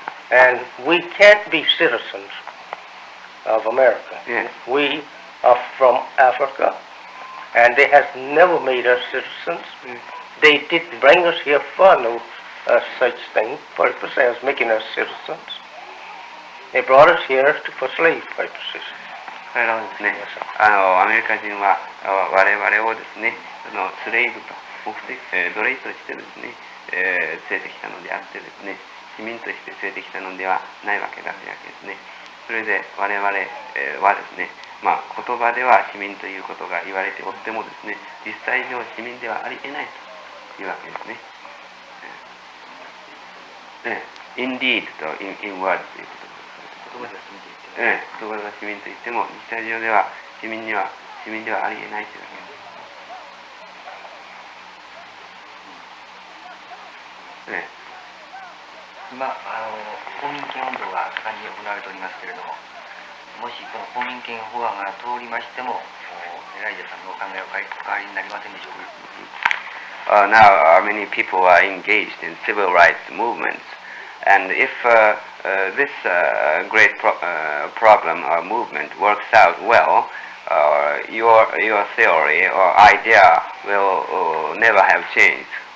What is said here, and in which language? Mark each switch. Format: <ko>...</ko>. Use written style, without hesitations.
<en>And we can't be citizens of America. Yes. We are from Africa, and they have never made us citizens. They didn't bring us here for no such thing, purpose as making us citizens. They brought us here for slave purposes.</en> <ja>彼らはですね、アメリカ人は我々をですね、スレイブと奴隷としてですね、連れてきたのであってですね、市民として連れてきたのではないわけだというわけですね。それで我々はですね、言葉では市民ということが言われておってもですね、実際上市民ではありえないというわけですね。</ja> <en>Indeed</en> <ja>と</ja> <en>in words</en> <ja>ということです。言葉が市民と言っても実際上では市民ではありえないというわけです。今公民権運動が盛んに行われておりますけれども、もしこの公民権法案が通りましても、エライジャさんのお考えはお変わりになりませんでしょうか。</ja> <en>Now many people are engaged in civil rights movements, and if this great problem or movement works out well, your theory or idea will never have changed.</en>